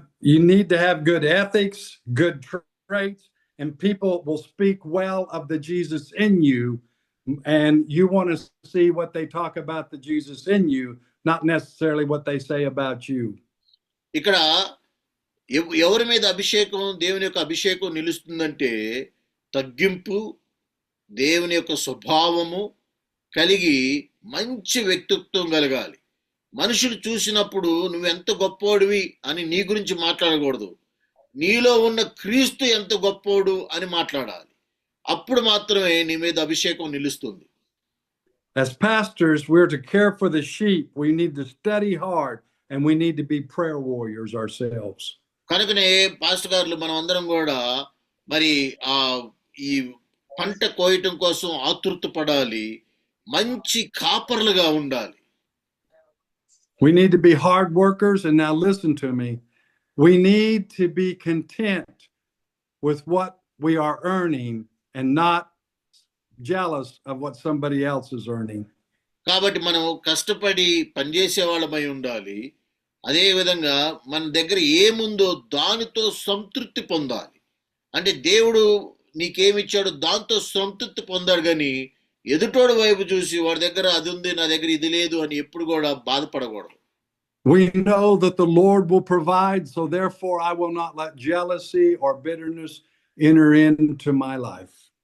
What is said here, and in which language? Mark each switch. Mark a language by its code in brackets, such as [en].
[en] You need to have good ethics, good traits, and people will speak well of the Jesus in you, and you want to see what they talk about the Jesus in you, not necessarily what they say about you. [te] ఇక్కడ ఎవరి మీద అభిషేకం, దేవుని యొక్క అభిషేకం నిలుస్తుందంటే తగ్గింపు, దేవుని యొక్క స్వభావము కలిగి మంచి వ్యక్తిత్వం కలగాలి. మనుషులు చూసినప్పుడు నువ్వెంత గొప్పోడివి అని నీ గురించి మాట్లాడకూడదు, నీలో ఉన్న క్రీస్తు ఎంత గొప్పోడు అని మాట్లాడాలి. అప్పుడు మాత్రమే నీ మీద అభిషేకం నిలుస్తుంది. [en] As pastors, we're to care for the sheep. We need to study hard and we need to be prayer warriors ourselves. [te] కనుకనే పాస్టర్ గారు మనం అందరం కూడా మరి ఈ పంట కోయటం కోసం ఆతృత పడాలి, మంచి కాపర్లుగా ఉండాలి. [en] We need to be hard workers, and now listen to me. We need to be content with what we are earning and not jealous of what somebody else is earning. [te] కాబట్టి మనం కష్టపడి పనిచేసే వాళ్ళమై ఉండాలి. అదే విధంగా మన దగ్గర ఏముందో దానితో సంతృప్తి పొందాలి. అంటే దేవుడు నీకేమిచ్చాడు దాంతో సంతృప్తి పొందాడు, కానీ ఎదుటోడు వైపు చూసి వాడి దగ్గర అది ఉంది నా దగ్గర ఇది లేదు అని ఎప్పుడు కూడా బాధపడకూడదు. [en] We know that the Lord will provide, so therefore I will not let jealousy or bitterness enter into my life.